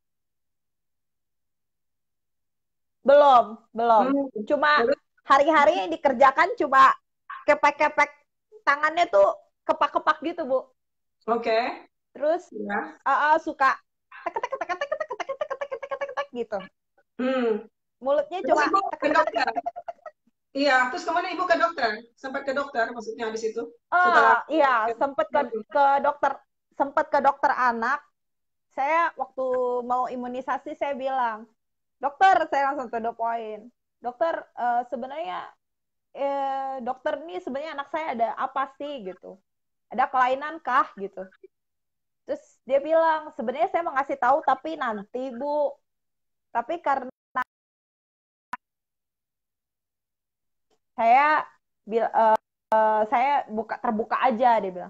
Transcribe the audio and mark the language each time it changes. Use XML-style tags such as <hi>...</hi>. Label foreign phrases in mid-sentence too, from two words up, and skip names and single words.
<id>Belum, belum. Hmm. Cuma Terus, hari-hari yang dikerjakan cuma kepek-kepek tangannya tuh kepak-kepak gitu, Bu. oke. Terus Ya. suka tek tek tek tek tek tek tek tek tek tek tek tek gitu. Hmm. Mulutnya Terus cuma Ibu tek ke tek tek tek dokter. tek. Iya, terus kemudian Ibu ke dokter. Sempat ke dokter maksudnya di situ. Oh, Setelah iya, sempet ke dokter anak. Saya waktu mau imunisasi saya bilang, "Dokter," saya langsung</id> <en>to the point.</en> <id>"Dokter, sebenarnya dokter ini sebenarnya anak saya ada apa sih gitu? Ada kelainan kah gitu?" Terus dia bilang, "Sebenarnya saya mau ngasih tahu tapi nanti, Bu. Tapi karena saya saya terbuka aja," dia bilang.</id>